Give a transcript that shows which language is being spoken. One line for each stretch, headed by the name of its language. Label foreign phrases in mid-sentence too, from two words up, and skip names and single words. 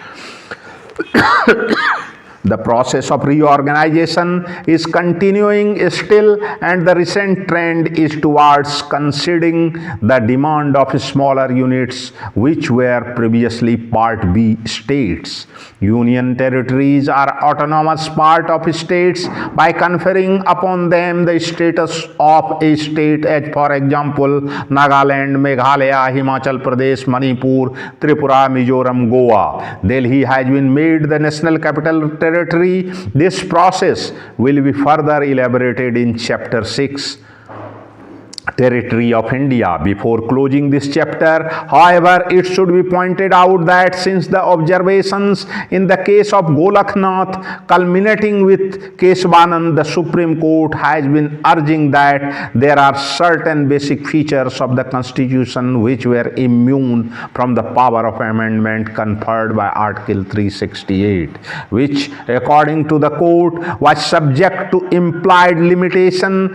English: The process of reorganization is continuing still, and the recent trend is towards conceding the demand of smaller units which were previously Part B states. Union territories are autonomous part of states by conferring upon them the status of a state, as for example Nagaland, Meghalaya, Himachal Pradesh, Manipur, Tripura, Mizoram, Goa. Delhi has been made the national capital territory. This process will be further elaborated in Chapter 6, Territory of India. Before closing this chapter, however, it should be pointed out that since the observations in the case of Golaknath culminating with Keshavanand, the Supreme Court has been urging that there are certain basic features of the Constitution which were immune from the power of amendment conferred by Article 368, which, according to the court, was subject to implied limitation.